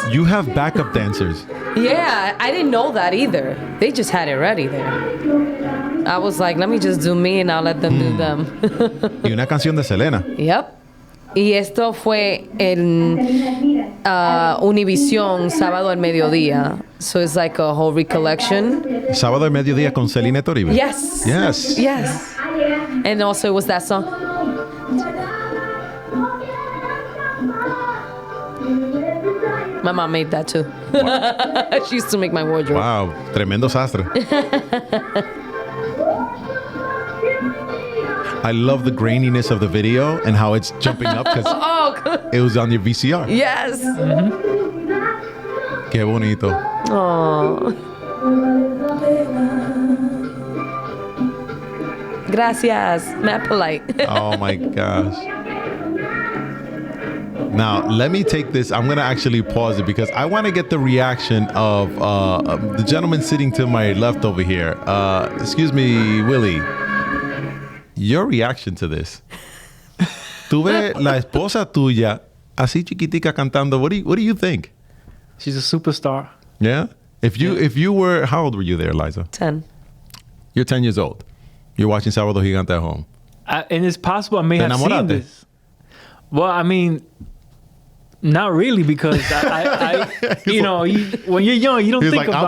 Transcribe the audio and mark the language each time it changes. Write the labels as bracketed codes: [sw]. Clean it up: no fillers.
[en] You have backup dancers. Yeah, I didn't know that either. They just had it ready there. I was like, let me just do me and I'll let them do them. [es] Y una canción de Selena. [en] Yep. [es] Y esto fue en Univision, Sábado al Mediodía. [en] So it's like a whole recollection. [es] Sábado al Mediodía con Selena Toribio. [en] Yes. Yes. Yes. And also it was that song. My mom made that too. Wow. She used to make my wardrobe. [es] Wow. Tremendo sastre. [en] I love the graininess of the video and how it's jumping up because it was on your VCR. Yes. [es] Qué bonito. [en] Oh. Gracias. Not polite. Oh my gosh. Now, let me take this. I'm going to actually pause it because I want to get the reaction of the gentleman sitting to my left over here. Excuse me, Willie. Your reaction to this. [es] Tuve la esposa tuya así chiquitica cantando. [en] What do you think? She's a superstar. Yeah? If you were, how old were you there, Liza? 10. You're 10 years old. You're watching Sábado Gigante at home. And it's possible I may have seen this. Well, I mean, not really, because I you know, when you're young, you don't think about it.